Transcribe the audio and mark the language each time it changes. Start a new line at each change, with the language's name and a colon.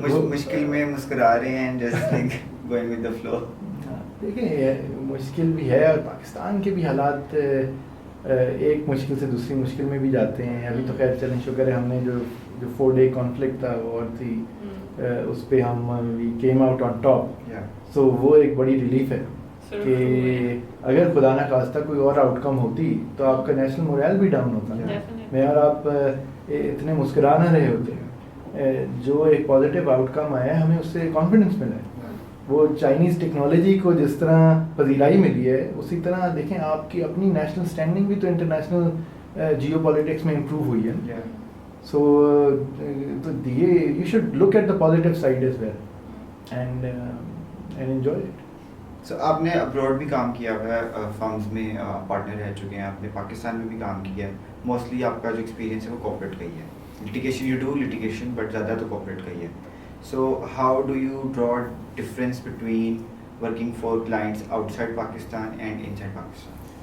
Urdu: مشکل میں مسکرا رہے ہیں,
English: just like going with the flow.
Urdu: دیکھیں مشکل بھی ہے, اور پاکستان کے بھی حالات ایک مشکل سے دوسری مشکل میں بھی جاتے ہیں. ابھی تو خیر چلیں شکر ہے ہم نے جو 4 day کانفلکٹ تھا اور تھی اس پہ ہم
English: We came out on top.
Urdu: سو وہ ایک بڑی ریلیف ہے کہ اگر خدا نہ خواستہ کوئی اور آؤٹ کم ہوتی تو آپ کا نیشنل مورائل بھی ڈاؤن ہوتا ہے. میں اور آپ اتنے مسکرا نہ رہے ہوتے. جو ایک پازیٹیو آؤٹ کم آیا ہے ہمیں اس سے کانفیڈنس ملا ہے. وہ چائنیز ٹیکنالوجی کو جس طرح پذیرائی ملی ہے اسی طرح دیکھیں آپ کی اپنی نیشنل اسٹینڈنگ بھی تو انٹرنیشنل جیو پالیٹکس میں امپروو ہوئی ہے.
English: So you should look at the positive side as well and enjoy it.
Urdu: سو آپ نے ابراڈ بھی کام کیا ہوا ہے, فرمز میں پارٹنر رہ چکے ہیں, آپ نے پاکستان میں بھی کام کیا ہے. موسٹلی آپ کا جو ایکسپیرینس ہے وہ کارپوریٹ کا ہی ہے.
English: litigation you do litigation but
Urdu: زیادہ تو کارپوریٹ کا ہی ہے.
English: So how do you draw difference between working for clients outside Pakistan and inside Pakistan?